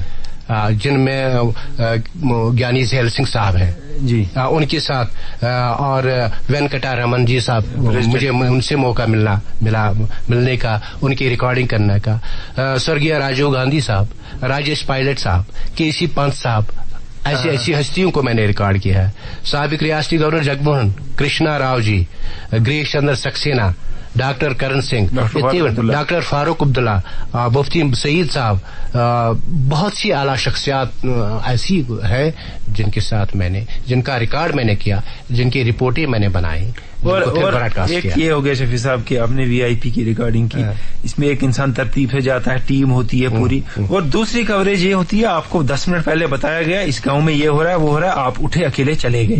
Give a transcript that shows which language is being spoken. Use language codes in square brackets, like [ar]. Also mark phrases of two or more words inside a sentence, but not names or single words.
[ur] جن میں گیانی سہیل سنگھ صاحب ہیں جی, ان کے ساتھ اور وینکٹا رمن جی صاحب, مجھے ان سے موقع ملنے کا, ان کی ریکارڈنگ کرنے کا. سرگیہ راجیو گاندھی صاحب, راجیش پائلٹ صاحب, KC پنت صاحب, ایسی ہستیوں کو میں نے ریکارڈ کیا ہے. سابق ریاستی گورنر جگموہن, کرشنا راؤ جی, گریش چندر سکسینہ, ڈاکٹر کرن سنگھ, ڈاکٹر فاروق عبداللہ, مفتی سعید صاحب, بہت سی اعلیٰ شخصیات ایسی ہے جن کے ساتھ جن کا ریکارڈ میں نے کیا, جن کی رپورٹیں میں نے بنائی. اور ایک یہ ہو گیا شفیع صاحب کہ آپ نے VIP کی ریکارڈنگ کی, اس میں ایک انسان ترتیب سے جاتا ہے, ٹیم ہوتی ہے پوری, اور دوسری کوریج یہ ہوتی ہے آپ کو 10 منٹ پہلے بتایا گیا اس گاؤں میں یہ ہو رہا ہے وہ ہو رہا ہے, آپ اٹھے اکیلے چلے گئے.